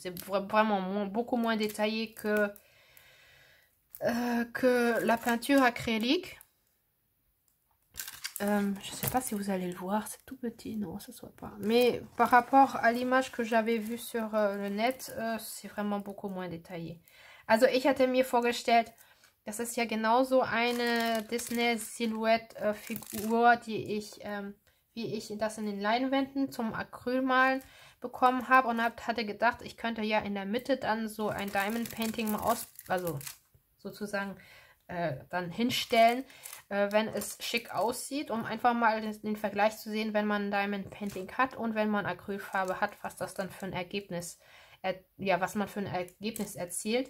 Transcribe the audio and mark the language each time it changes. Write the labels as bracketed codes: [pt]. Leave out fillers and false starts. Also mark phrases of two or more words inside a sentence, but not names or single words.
[fr] C'est vraiment beaucoup moins détaillé que la peinture acrylique. Je sais pas si vous allez le voir, c'est tout petit, non, ça se voit pas. Mais par rapport à l'image que j'avais vue sur le net, c'est vraiment beaucoup moins détaillé. [de] Also ich hatte mir vorgestellt, das ist ja genauso eine Disney-Silhouette-Figur, wie ich das in den Leinwänden zum Acrylmalen bekommen habe. Und hatte gedacht, ich könnte ja in der Mitte dann so ein [en] Diamond Painting [de] mal also sozusagen dann hinstellen, wenn es schick aussieht, um einfach mal den Vergleich zu sehen, wenn man [en] Diamond Painting [de] hat und wenn man Acrylfarbe hat, was das dann für ein Ergebnis, was man für ein Ergebnis erzielt.